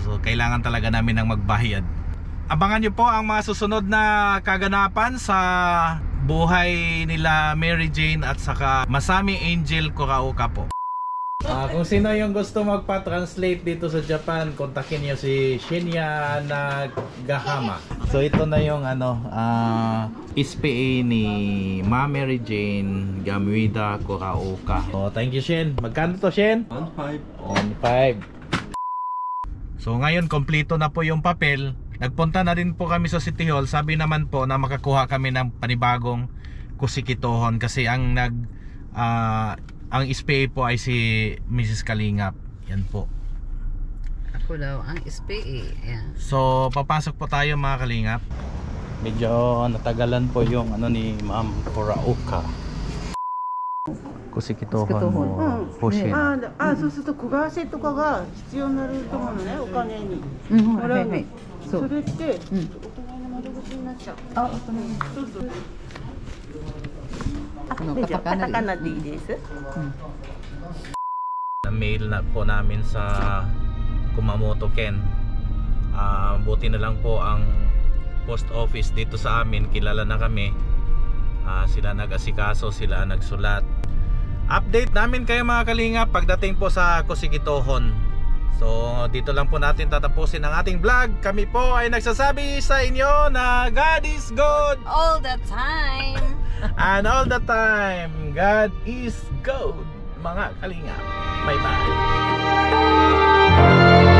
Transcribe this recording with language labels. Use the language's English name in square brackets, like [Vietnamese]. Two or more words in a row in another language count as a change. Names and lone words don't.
[Filipino] So kailangan talaga namin ng magbayad. Abangan nyo po ang mga susunod na kaganapan sa buhay nila Mary Jane at saka Masami Angel Kuraoka po. Kung sino yung gusto magpa-translate dito sa Japan, kontakin niyo si Shinya Nagahama. So ito na yung SPA ni Ma Mary Jane Gamuida Kuraoka. [English] So thank you Shin. [Filipino] Magkano to Shin? 1.5. 1.5. So ngayon kompleto na po yung papel. Nagpunta na rin po kami sa City Hall. Sabi naman po na makakuha kami ng panibagong kusikitohon kasi ang ang SPA po ay si Mrs. Kalingap. Yan po. Ako daw ang SPA. Yan. So papasok po tayo mga Kalingap. Medyo natagalan po yung ni Ma'am Kuraoka. Kusikitohon mo Hoshin. [Japanese] そうすると小為替とかが必要になると思うのね、お金に。もらうの。それってお隣の窓口になっちゃう。お隣。そうそう。katakana di desu. [Filipino] Na-mail na po namin sa Kumamoto Ken. Buti na lang po ang post office dito sa amin, kilala na kami. Sila nag-asikaso, sila nagsulat. Update namin kayo mga Kalingap pagdating po sa kusikitohon. So dito lang po natin tatapusin ang ating vlog. Kami po ay nagsasabi sa inyo na [English] God is good all the time. And all the time, God is good, [Filipino] mga Kalingap. [English] Bye bye.